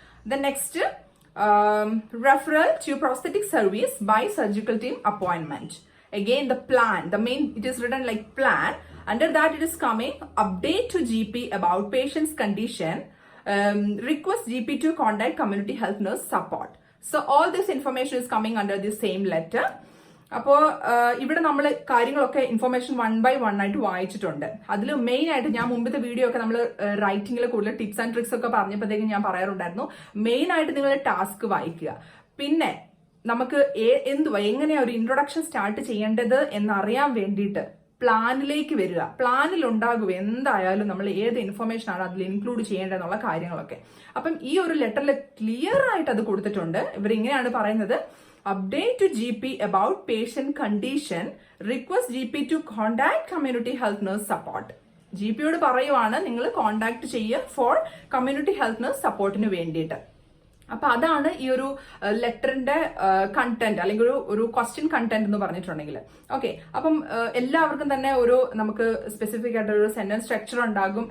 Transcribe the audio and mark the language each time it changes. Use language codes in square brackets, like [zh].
[en] The next, referral to prosthetic service by surgical team appointment. Again, the plan, the main, it is written like plan. Under that, it is coming update to GP about patient's condition. Request GP to contact community health nurse support. So all this information is coming under the same letter. [ml] അപ്പോൾ ഇവിടെ നമ്മൾ കാര്യങ്ങളൊക്കെ information 1 by 1 ആയിട്ട് വായിച്ചിട്ടുണ്ട്. അതിൽ main ആയിട്ട് ഞാൻ മുമ്പത്തെ വീഡിയോ ഒക്കെ നമ്മൾ റൈറ്റിംഗിൽ കൂടുതൽ ടിപ്സ് ആൻഡ് ട്രിക്സ് ഒക്കെ പറഞ്ഞപ്പോഴത്തേക്കും ഞാൻ പറയാറുണ്ടായിരുന്നു, മെയിൻ ആയിട്ട് നിങ്ങൾ ടാസ്ക് വായിക്കുക. പിന്നെ നമുക്ക് എങ്ങനെയാ ഒരു ഇൻട്രൊഡക്ഷൻ സ്റ്റാർട്ട് ചെയ്യേണ്ടത് എന്നറിയാൻ വേണ്ടിയിട്ട് പ്ലാനിലേക്ക് വരിക. പ്ലാനിൽ ഉണ്ടാകുക എന്തായാലും നമ്മൾ ഏത് ഇൻഫർമേഷൻ ആണ് അതിൽ ഇൻക്ലൂഡ് ചെയ്യേണ്ടതെന്നുള്ള കാര്യങ്ങളൊക്കെ. അപ്പം ഈ ഒരു ലെറ്ററിൽ ക്ലിയർ ആയിട്ട് അത് കൊടുത്തിട്ടുണ്ട്. ഇവരിങ്ങനെയാണ് പറയുന്നത്: [en] update to GP about patient condition, request GP to contact community health nurse support. [ml] GPയോട് പറയുവാണ് നിങ്ങൾ കോണ്ടാക്ട് ചെയ്യുക ഫോർ കമ്മ്യൂണിറ്റി ഹെൽത്ത് നഴ്സ് സപ്പോർട്ടിന് വേണ്ടിയിട്ട്. അപ്പൊ അതാണ് ഈ ഒരു ലെറ്ററിന്റെ കണ്ടന്റ്, അല്ലെങ്കിൽ ഒരു ക്വസ്റ്റ്യൻ കണ്ടന്റ് എന്ന് പറഞ്ഞിട്ടുണ്ടെങ്കിൽ. ഓക്കെ, അപ്പം എല്ലാവർക്കും തന്നെ നമുക്ക് സ്പെസിഫിക് ആയിട്ട് ഒരു സെന്റൻസ് സ്ട്രക്ചർ ഉണ്ടാകും.